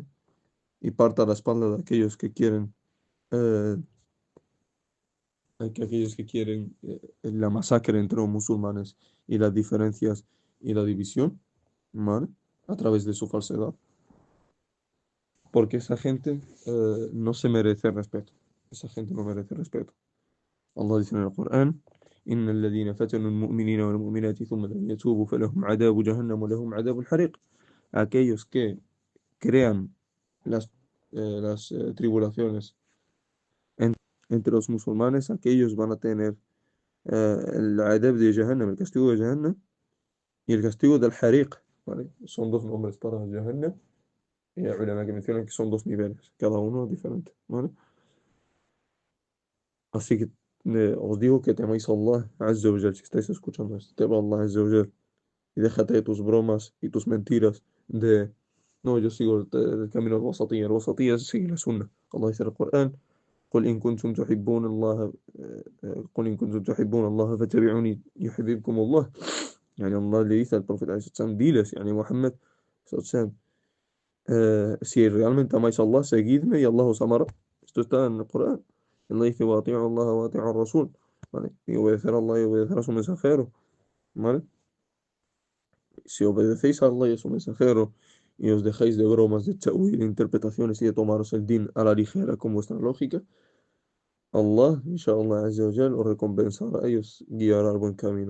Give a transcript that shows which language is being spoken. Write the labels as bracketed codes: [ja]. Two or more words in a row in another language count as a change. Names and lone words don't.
[es] Y parta la espalda de aquellos que quieren, eh, aquellos que quieren la masacre entre los musulmanes y las diferencias y la división, ¿vale? A través de su falsedad. Porque esa gente no se merece respeto. Esa gente no merece respeto. Allah dice en el Corán: [ar] إن الذين فتنوا المؤمنين والمؤمنات ثم لم يتوبوا فلهم عذاب جهنم ولهم عذاب الحريق. [es] Aquellos que crean las tribulaciones en- entre los musulmanes, aquellos van a tener el adab de Jahannam, el castigo de Jahannam y el castigo del Hariq, ¿vale? Son dos nombres para Jahannam y hay ulama que mencionan que son dos niveles, cada uno diferente, ¿vale? Así que os digo que temáis a Allah [ar] عز وجل, [es] si estáis escuchando esto, tema a Allah [ar] عز وجل, [es] y déjate de tus bromas y tus mentiras de, no, yo sigo el camino del wasatiyya. El wasatiyya es seguir la sunna. Allah dice en el Corán: [ar] قل إن كنتم تحبون الله قل إن كنتم تحبون الله فاتبعوني يحببكم الله. [es] يعني Allah le dice al profeta [ar] عليه الصلاة والسلام: [es] diles, يعني Muhammad [ar] صلى الله عليه وسلم, [es] si realmente amáis a Allah, seguidme y Allah os amará. Esto está en el Corán. Allah dice: [ar] وأطيعوا الله وأطيعوا الرسول. [es] ¿Vale? Y obedecer a Allah y obedecer a su mensajero. ¿Vale? Si obedecéis a Allah y a su mensajero y os dejáis de bromas, de ta'wil, de interpretaciones y de tomaros el din a la ligera con vuestra lógica, Allah, [ar] إن شاء الله عز وجل, [es] os recompensará y os guiará al buen camino.